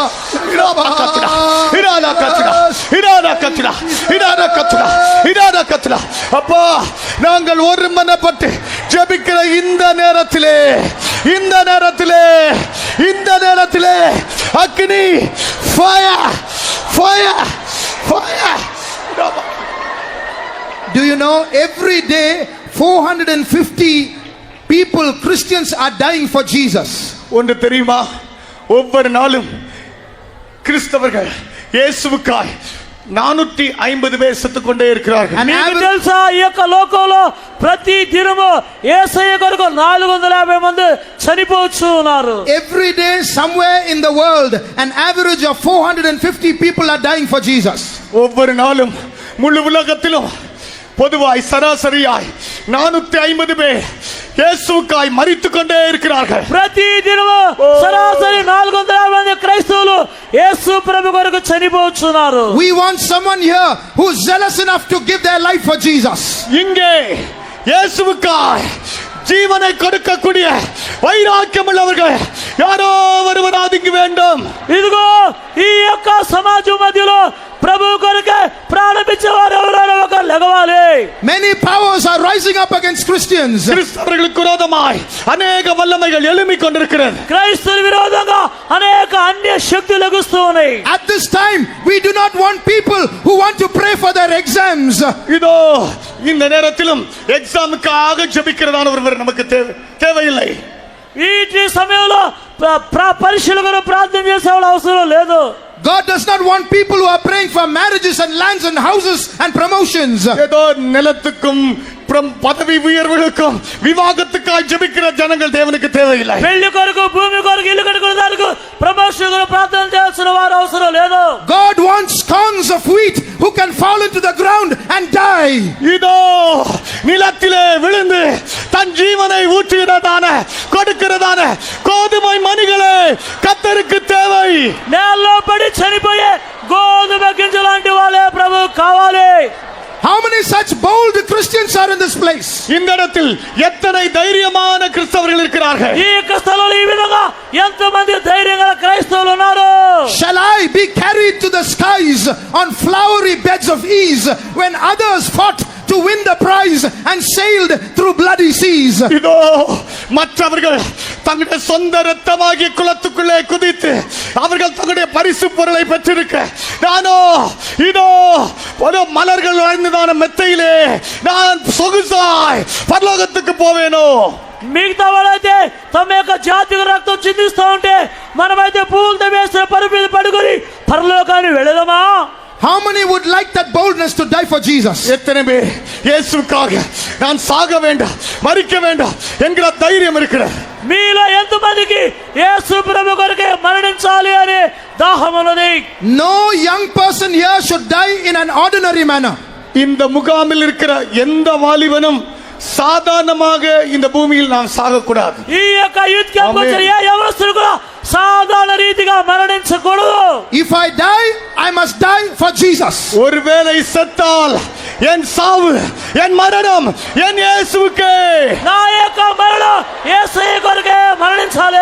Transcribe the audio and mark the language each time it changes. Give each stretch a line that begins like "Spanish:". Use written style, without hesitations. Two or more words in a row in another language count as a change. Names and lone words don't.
Tamil: இராதா கத்துடா கத்துல அப்பா நாங்கள் ஒருமனப்பட்டு ஜெபிக்கிற இந்த நேரத்திலே அக்னி
English: fire fire fire. Do you know every day 450 people, Christians, are dying for Jesus?
Tamil: ஒன்று தெரியுமா, ஒவ்வொரு நாளும் கிறிஸ்தவர்கள் இயேசுவுக்காய் 450 பேர் செத்துக் கொண்டே இருக்கிறார்கள்.
Telugu: మీకు తెలుసా ఈ యొక్క లోకంలో ప్రతి దినము యేసయ్య కొరకు 450 మంది చనిపోవచ్చు ఉన్నారు.
English: Every day somewhere in the world an average of 450 people are dying for Jesus.
Tamil: ஒவ்வொரு நாளும் முழு உலகத்திலும் பொதுவாய் சராசரியாய் 450 பேர் இயேசுவுக்காய் மரித்துக் கொண்டே இருக்கிறார்கள்.
Telugu: ప్రతి దినము సరాసరి 450 మంది క్రైస్తవులు యేసు ప్రభు కొరకు చనిపోతున్నారు.
English: We want someone here who's zealous enough to give their life for Jesus.
Tamil: இங்கே இயேசுவுக்காய் ஜீவனை கொடுக்கக்கூடிய வைராக்கியம் உள்ளவர்கள் யாரோ ஒருவராவது இங்கு வேண்டும்.
Telugu: ఇదిగో ఈ యొక్క సమాజం మధ్యలో ప్రభు కొరకు ప్రాణమిచ్చేవారు ఎవరైనా ఒక లెగవాలి.
English: Many powers are rising up against Christians.
Tamil: கிறிஸ்தவர்களுக்கு விரோதமாய் அநேக வல்லமைகள் எழும்பிக் கொண்டிருக்கிறது.
Telugu: క్రైస్తవుల విరోధంగా అనేక అన్య శక్తులు లెగుస్తూ ఉన్నాయి.
English: At this time we do not want people who want to pray for their exams.
Tamil: இதோ இந்த நேரத்திலும் எக்ஸாமுக்காக ஜெபிக்கிறதான ஒருவர் நமக்கு தேவையில்லை.
Telugu: ఈ సమయంలో పరీక్షల కొరకు ప్రార్థన చేసేవాళ్ళ అవసరం లేదు.
English: God does not want people who are praying for marriages and lands and houses and promotions.
Tamil: ஏதோ நிலத்துக்கும் பதவி உயர்வுகளுக்கும் விவாகத்துக்காய் ஜெபிக்கிற ஜனங்கள் தேவனுக்கு தேவையில்லை.
Telugu: పెళ్లి కొరకు భూమి కొరకు ఇల్లు కట్టుకోవడానికి ప్రమోషన్ కొరకు ప్రార్థన చేయాల్సిన వారు అవసరం లేదు.
English: God wants corns of wheat who can fall into the ground and die.
Tamil: இதோ நிலத்திலே விழுந்து தன் ஜீவனை ஊற்றுகிறதான கொடுக்கிறதான கோதுமை மணிகளே கர்த்தருக்கு தேவை.
Telugu: నేలలో పడి చనిపోయే గోధుమ గింజలాంటి వాళ్ళే ప్రభు కావాలి.
English: How many such bold Christians are in this place?
Tamil: இந்த இடத்தில் எத்தனை தைரியமான கிறிஸ்தவர்கள் இருக்கிறார்கள்?
Telugu: ఈ యొక్క స్థలంలో ఈ విధంగా ఎంతమంది ధైర్యంగా క్రైస్తవులు ఉన్నారు?
English: Shall I be carried to the skies on flowery beds of ease when others fought to win the prize and sailed through bloody seas?
Tamil: இதோ மற்றவர்கள் தங்களுடைய சொந்த ரத்தமாகிய குளத்துக்குள்ளே குதித்து அவர்கள் தங்களுடைய பரிசு பொருளை பெற்றிருக்க நானோ இதோ ஒரு மலர்கள் வாழ்ந்ததான மெத்தையிலே நான் சொகுசாய் பரலோகத்துக்கு போவேனோ.
Telugu: మిగతా వాళ్ళైతే తమ యొక్క జాతిక రక్తం చిందిస్తూ ఉంటే మనమైతే పూలతో వేసిన పరుపు మీద పడుకొని పరలోకాన్ని వెళదామా?
English: How many would like that boldness to die for Jesus?
Tamil: எத்தனை பேர் இயேசுவுக்காக நான் சாக வேண்டாம் மரிக்க வேண்டாம் என்கிற தைரியம் இருக்கிற?
Telugu: మీలో ఎంతమందికి యేసు ప్రభు కొరకే మరణించాలి అనే దాహం ఉన్నది?
English: No young person here should die in an ordinary manner.
Tamil: இந்த முகாமில் இருக்கிற எந்த வாலிபனும் சாதாரணமாக இந்த பூமியில் நாம் சாகக்கூடாது.
Telugu: ఈ యొక్క
English: youth camp
Telugu: వచ్చే ఏ యవనస్తుడు కూడా సాధారణ రీతిగా మరణించకూడదు.
English: If I die, I must die for Jesus.
Tamil: ஒருவேளை செத்தால் என் சாவு என் மரணம் என் இயேசுவுக்கே.
Telugu: నా యొక్క మరణం యేసయ్య కొరకే మరణించాలి.